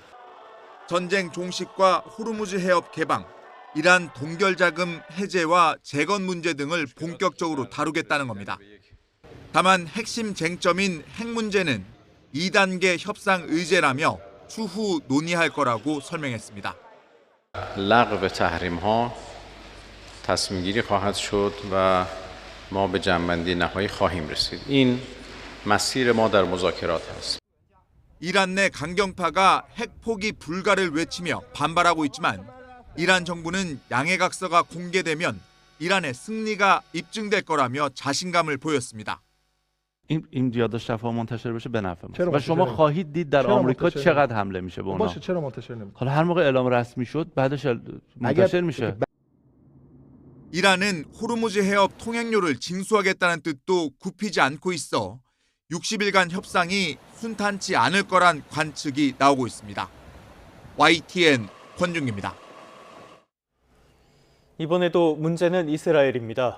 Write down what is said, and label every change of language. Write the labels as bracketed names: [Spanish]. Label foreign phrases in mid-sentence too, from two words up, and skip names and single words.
[Korean] 전쟁 종식과 호르무즈 해협 개방, 이란 동결자금 해제와 재건 문제 등을 본격적으로 다루겠다는 겁니다. 다만 핵심 쟁점인 핵 문제는 2단계 협상 의제라며 추후 논의할 거라고 설명했습니다. [Persian] لغو تحریم‌ها تصمیم‌گیری خواهد شد و ما به جمع‌بندی نهایی خواهیم رسید. این مسیر ما در مذاکرات است. [Korean] 이란 내 강경파가 핵 포기 불가를 외치며 반발하고 있지만 이란 정부는 양해각서가 공개되면 이란의 승리가 입증될 거라며 자신감을 보였습니다. [Persian] این یادداشت شفاف منتشر بشه به نفع چرا ماست و شما منتشر خواهید دید در چرا آمریکا منتشر چقدر حمله میشه به اونا. باشه چرا منتشر نمی‌کنه؟ حالا هر موقع اعلام رسمی شد بعدش منتشر میشه. [Korean] 이란은 호르무즈 해협 통행료를 징수하겠다는 뜻도 굽히지 않고 있어 60일간 협상이 순탄치 않을 거란 관측이 나오고 있습니다. YTN 권준기입니다. 이번에도 문제는 이스라엘입니다.